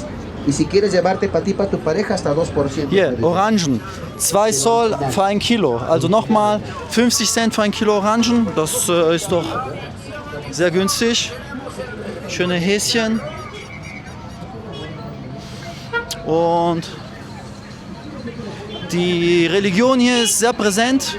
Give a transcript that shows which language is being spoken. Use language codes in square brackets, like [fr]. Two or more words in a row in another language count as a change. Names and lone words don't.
[es] Y si quieres llevarte para ti, para tu pareja, hasta 2%. [de] Hier, Orangen. 2 Sol für 1 Kilo. Also nochmal 50 Cent für 1 Kilo Orangen. Das ist doch sehr günstig. Schöne Häschen. Und die Religion hier ist sehr präsent.